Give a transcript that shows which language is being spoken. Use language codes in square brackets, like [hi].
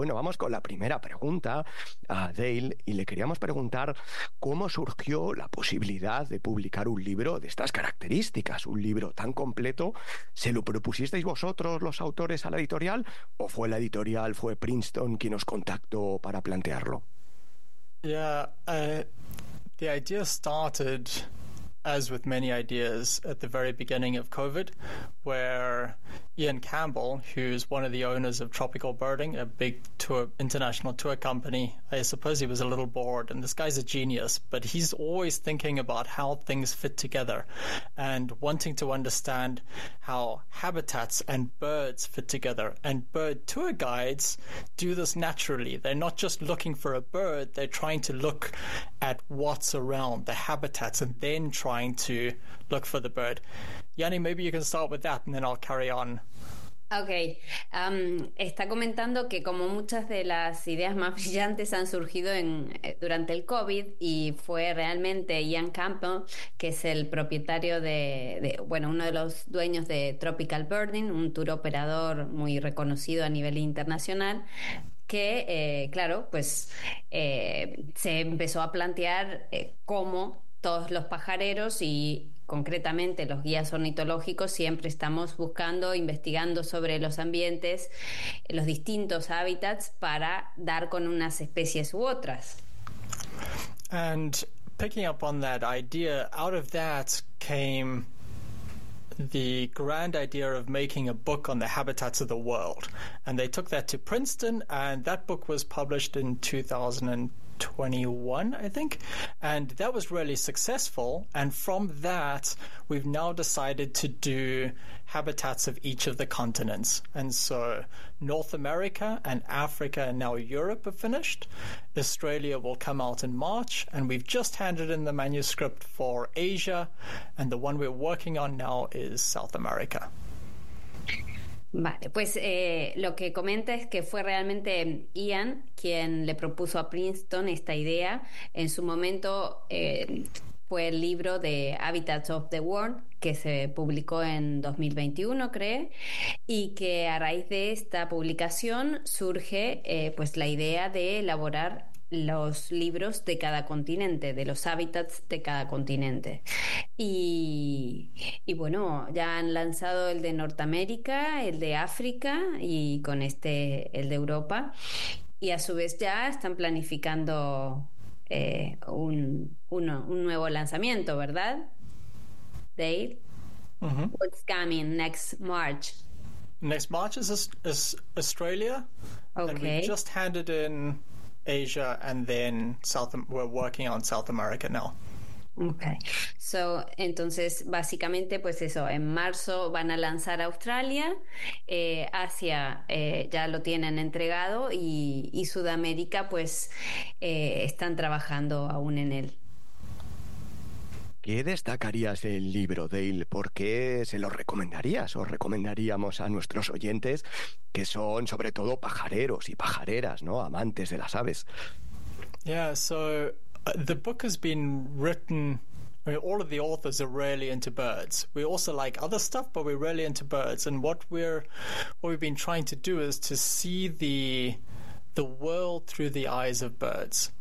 [es] Bueno, vamos con la primera pregunta a Dale y le queríamos preguntar cómo surgió la posibilidad de publicar un libro de estas características, un libro tan completo. ¿Se lo propusisteis vosotros los autores a la editorial o fue la editorial, fue Princeton quien os contactó para plantearlo? [en] Yeah, the idea started, as with many ideas, at the very beginning of COVID, where Ian Campbell, who's one of the owners of Tropical Birding, a big international tour company, I suppose he was a little bored, and this guy's a genius, but he's always thinking about how things fit together and wanting to understand how habitats and birds fit together. And bird tour guides do this naturally. They're not just looking for a bird, they're trying to look at what's around, the habitats, and then trying to look for the bird. Yanni, maybe you can start with that, and then I'll carry on [es] Okay, está comentando que como muchas de las ideas más brillantes han surgido durante el COVID y fue realmente Ian Campbell, que es el propietario bueno, uno de los dueños de Tropical Burning, un tour operador muy reconocido a nivel internacional, que claro, pues se empezó a plantear cómo todos los pajareros y concretamente los guías ornitológicos siempre estamos buscando, investigando sobre los ambientes, los distintos hábitats para dar con unas especies u otras. [en] And picking up on that idea, out of that came the grand idea of making a book on the habitats of the world. And they took that to Princeton, and that book was published in 2021, I think. And that was really successful. And from that, we've now decided to do habitats of each of the continents. And so North America and Africa and now Europe are finished. Australia will come out in March. And we've just handed in the manuscript for Asia. And the one we're working on now is South America. [es] Vale, pues lo que comenta es que fue realmente Ian quien le propuso a Princeton esta idea. En su momento fue el libro de Habitats of the World, que se publicó en 2021, creo, y que a raíz de esta publicación surge pues la idea de elaborar los libros de cada continente, de los hábitats de cada continente. Y bueno, ya han lanzado el de Norteamérica, el de África y con este el de Europa. Y a su vez ya están planificando un nuevo lanzamiento, ¿verdad? [en] Dale, what's coming next March? Next March is Australia, and we've Okay. just handed in Asia, and then we're working on South America now. Okay. [es] So, entonces, básicamente, pues eso, en marzo van a lanzar Australia, Asia ya lo tienen entregado y Sudamérica, pues están trabajando aún en él. ¿Qué destacarías del libro, Dale? ¿Por qué se lo recomendarías o recomendaríamos a nuestros oyentes, que son sobre todo pajareros y pajareras, ¿no? Amantes de las aves? [en] Yeah, so the book has been written. I mean, all of the authors are really into birds. We also like other stuff, but we're really into birds. And what we've been trying to do is to see the world through the eyes of birds.